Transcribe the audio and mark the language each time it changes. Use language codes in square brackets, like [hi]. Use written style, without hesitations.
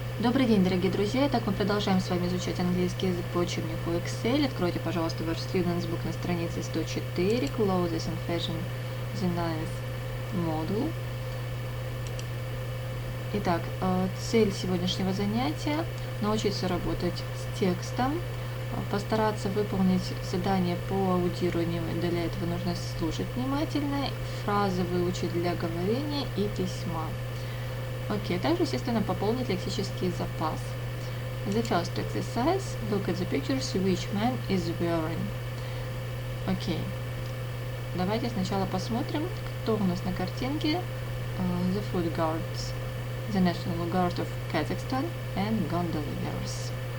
[ru] Добрый день, дорогие друзья! Итак, мы продолжаем с вами изучать английский язык по учебнику Excel. Откройте, пожалуйста, ваш Students Book на странице 104, Clothes and Fashion, the 9th Module. Итак, цель сегодняшнего занятия – научиться работать с текстом, постараться выполнить задание по аудированию. Для этого нужно слушать внимательно, фразы выучить для говорения и письма. Окей, также, естественно, пополнить лексический запас. [en] The first exercise, look at the pictures which man is wearing. [ru] Окей, давайте сначала посмотрим, кто у нас на картинке. [en] The foot guards, the National Guard of Kazakhstan and Gondoliers.